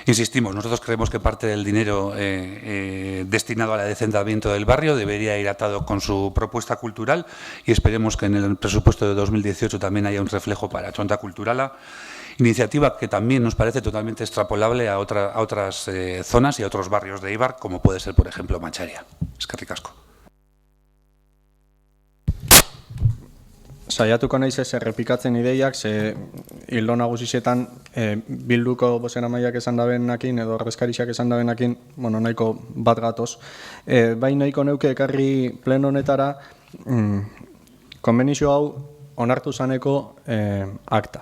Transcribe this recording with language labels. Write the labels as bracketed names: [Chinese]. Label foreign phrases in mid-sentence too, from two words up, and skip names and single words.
[Spanish] Insistimos, nosotros creemos que parte del dinero destinado al adecentamiento del barrio debería ir atado con su propuesta cultural y esperemos que en el presupuesto de 2018 también haya un reflejo para Chonta Culturala. Iniciativa que también nos parece totalmente extrapolable a otras zonas y a otros barrios de Eibar, como puede ser, por ejemplo, Mancharia. [Basque] Eskerrik asko. Saiatuko naiz ez errepikatzen ideiak, ze hildo nagusietan bilduko bozeramaileak esan dabenakin edo ordezkariak esan dabenakin, nahiko bat gatoz. Bai nahiko neuke ekarri pleno honetara konbenizio hau onartu zaneko akta.